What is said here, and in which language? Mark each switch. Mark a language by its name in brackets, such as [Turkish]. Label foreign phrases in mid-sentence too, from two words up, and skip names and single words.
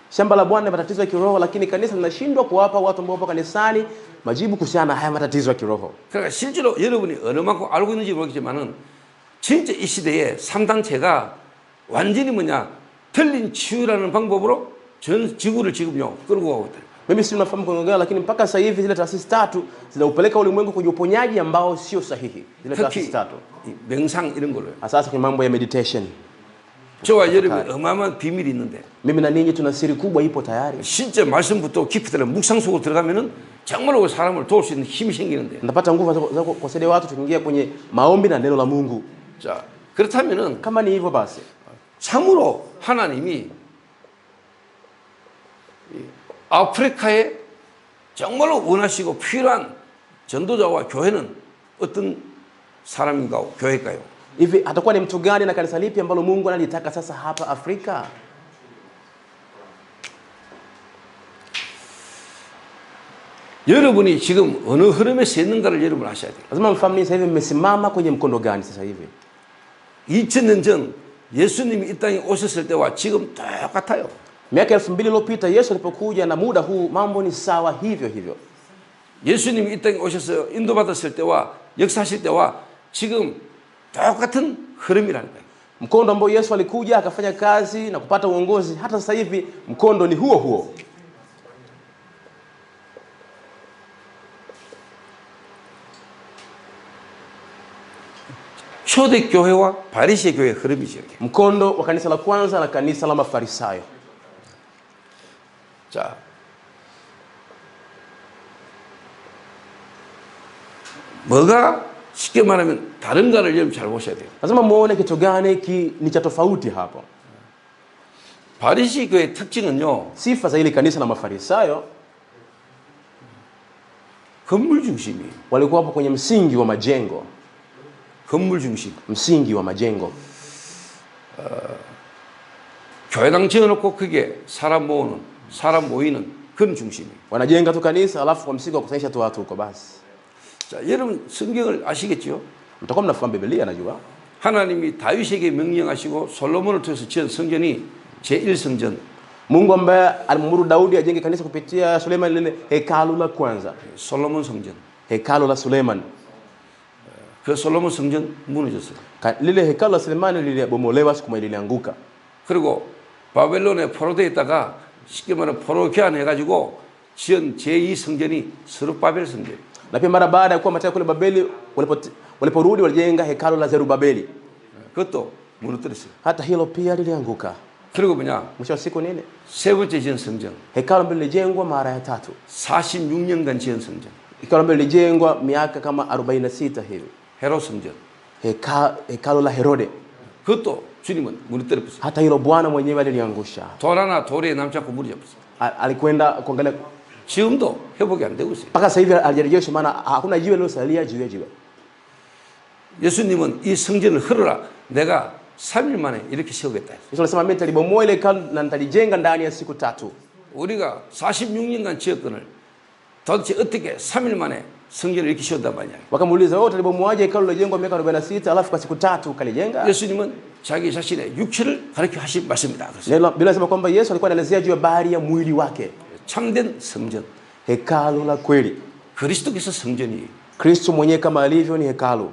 [Swahili] Shamba la Bwana ni matatizo ya kiroho, lakini kanisa linashindwa kuwapa watu ambao wapo kanisani majibu kuhusiana na haya matatizo ya kiroho. [Korean] 그러니까 실제로 여러분이 어느 만큼 알고 있는지 모르겠지만은 진짜 이 시대에 3단체가 완전히 뭐냐 틀린 치유라는 방법으로 전 지구를 지금요 끌고 가고 있다. [Swahili] Mimi si nafahamu kuongea, lakini mpaka sasa hivi zile taasisi tatu zinaupeleka ulimwengu kwenye uponyaji ambao sio sahihi. Zile taasisi [Korean] 특히 [Swahili] tatu. [Korean] 이 명상 이런 걸로요. [Swahili] Sasa kwenye mambo ya meditation. [Korean] 저와 여러분이 어마어마한 비밀이 있는데 [Swahili] Mimi na ninyi tuna siri kubwa ipo tayari. [Korean] 진짜 말씀부터 깊이 들어 묵상 속으로 들어가면은 정말로 그 사람을 도울 수 있는 힘이 생기는데. [Swahili] Napata nguvu za kusaidia watu tukiingia kwenye maombi na neno la Mungu. [Korean] 자, 그렇다면은 [Swahili] Kama ni hivyo basi, [Korean] 참으로 하나님이 아프리카에 정말로 원하시고 필요한 전도자와 교회는 어떤 사람인가 교회일까요? [Swahili] hivi atakuwa ni mtu gani na kanisa lipi ambalo Mungu analitaka sasa hapa Afrika? [Korean] 여러분이 지금 어느 흐름에 서 있는가를 여러분 아셔야 돼요. [Swahili] Lazima mfahamu sasa hivi mmesimama kwenye mkondo gani sasa hivi. [Korean] 2000년 전 예수님이 이 땅에 오셨을 때와 지금 똑같아요. [Swahili] Miaka 2000 iliyopita Yesu alipokuja na muda huu mambo ni sawa hivyo hivyo. [Korean] 예수님이 이 땅에 오셔서 인도받았을 때와 역사하실 때와 지금 똑같은 흐름이라는 거예요. [Swahili] Mkondo ambao Yesu alikuja akafanya kazi na kupata uongozi, hata sasa hivi mkondo ni huo huo. [Korean] 초대교회와 바리새 교회의 흐름이죠. [Swahili] Mkondo wa kanisa la kwanza na kanisa la Mafarisayo. [Korean] 자, 뭐가 쉽게 말하면 다른가를 여러분 잘 보셔야 돼요. [Swahili] Lazima muone kitu gani ni cha tofauti hapo. [Korean] 바리새 교회의 특징은요. [Swahili] Sifa za ile kanisa la Mafarisayo [Korean] 건물 중심이에요. [Swahili] walikuwa hapo kwenye msingi wa majengo. [Korean] 건물 중심. [Swahili] Msingi wa majengo. [Korean] 교회당 지어놓고 그게 사람 모이는 그런 중심이에요. [Swahili] Wanajenga tu kanisa alafu kwa msingi wa kusanyisha tu watu huko basi. [Korean] 자, 여러분 성경을 아시겠죠? [Swahili] Mtakuwa mnafahamu Biblia najua. [Korean] 하나님이 다윗에게 명령하시고 솔로몬을 통해서 지은 성전이 제1성전. [Swahili] Mungu ambaye alimwamuru Daudi ajenge kanisa kupitia Suleiman, lile hekalu la kwanza. [Korean] 솔로몬 성전. [Swahili] Hekalu la Suleiman. [Korean] 그 솔로몬 성전 무너졌어요. [Swahili] Lile hekalu la Suleiman lilibomolewa siku moja lilianguka. [Korean] 그리고 바벨론에 포로되어 있다가 쉽게 말하면 포로 교환해가지고 지은 제2성전이 스룹바벨 성전. [Swahili] Na pia mara baada ya kuwa mataifa kule Babeli waliporudi walijenga hekalu la Zerubabeli. [Korean] 그것도 무너뜨렸어요. [Swahili] Hata hilo pia lilianguka. [Korean] 그리고 뭐냐? [Swahili] Mwisho wa siku nini? [Korean] 세 번째 지은 성전. [Swahili] Hekalu ambalo lilijengwa mara ya tatu. [Korean] 46년간 지은 성전. [Swahili] Hekalu ambalo lilijengwa miaka kama 46 hivi. [Korean] 헤롯 성전. [Swahili] Hekalu la Herode. [Korean] 그것도 주님은 무너뜨렸어요. [Swahili] Hata hilo Bwana mwenyewe aliliangusha. [Korean] 돌 하나 돌에 남지 않고 무너졌어요. [Swahili] Alikwenda kuangalia [Korean] 지금도 회복이 안 되고 있어요. [Swahili] mpaka sasa hivi alirejesha, maana hakuna jiwe lilosalia juu ya jiwe. [Korean] 예수님은 이 성전을 헐어라. 내가 3일 만에 이렇게 세우겠다. [Swahili] Yesu alisema mimi nitalibomoa ile hekalu na nitalijenga ndani ya siku tatu. [Korean] 우리가 46년간 지었건을 도대체 어떻게 3일 만에 성전을 이렇게 지었단 말이야. [Swahili] Wakamuuliza, wewe utalibomoaje hekalu lilojengwa miaka 46 alafu kwa siku 3 ukalijenga? [Korean] 예수님은 자기 자신의 육체를 가르쳐 하신 말씀입니다. 그래서 [Swahili] Neno Biblia inasema kwamba Yesu alikuwa anaelezea juu ya bahari ya mwili wake, [Korean] 참된 성전, [Swahili] hekalu la kweli. [Korean] 그리스도께서 성전이에요. [Swahili] Kristo mwenyewe kama alivyo ni hekalu.